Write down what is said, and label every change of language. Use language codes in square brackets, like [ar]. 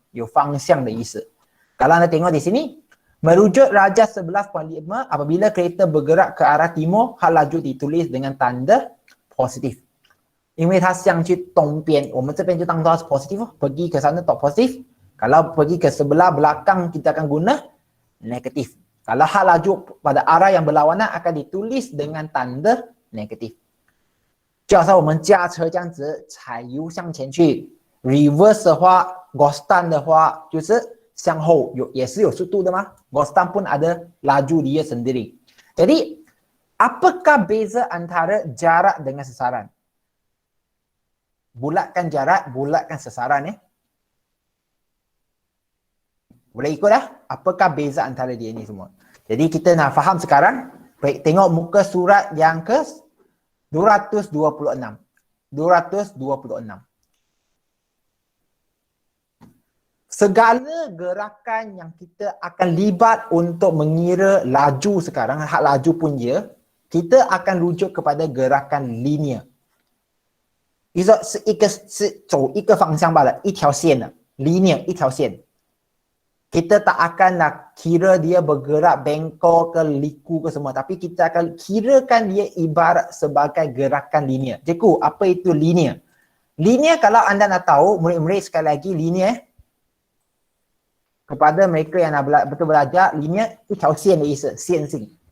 [zh] 有方向的意思。 [ms] Kalau anda tengok di sini, merujuk Raja 11.5 apabila kereta bergerak ke arah timur, hal laju ditulis dengan tanda positif. [zh] 因为它向去东边，我们这边就当做是 positif， [ms] pergi ke sana tak positif. Kalau pergi ke sebelah belakang, kita akan guna negatif. Kalau hal laju pada arah yang berlawanan akan ditulis dengan tanda negatif. [zh] 就好像我们驾车这样子踩油向前去， reverse 的话 [ms] Ghostan [zh] 的话就是向后也是有速度的嘛. [ms] Ghostan pun ada laju dia sendiri. Jadi apakah beza antara jarak dengan sasaran? Bulatkan jarak, bulatkan sasaran ya. Boleh ikut dah? Apakah beza antara dia ni semua? Jadi kita nak faham sekarang. Baik, tengok muka surat yang ke 226. 226. Segala gerakan yang kita akan libat untuk mengira laju sekarang, hak laju pun dia, kita akan rujuk kepada gerakan linear. [zh] 是一个是走一个方向罢了，一条线的 linear 一条线。 [ms] Kita tak akan nak kira dia bergerak bengkok ke liku ke semua, tapi kita akan kirakan dia ibarat sebagai gerakan linear. Cikgu, apa itu linear? Linear kalau anda nak tahu, murid-murid sekali lagi linear kepada mereka yang nak betul belajar, linear [zh] 一条线的意思，线性。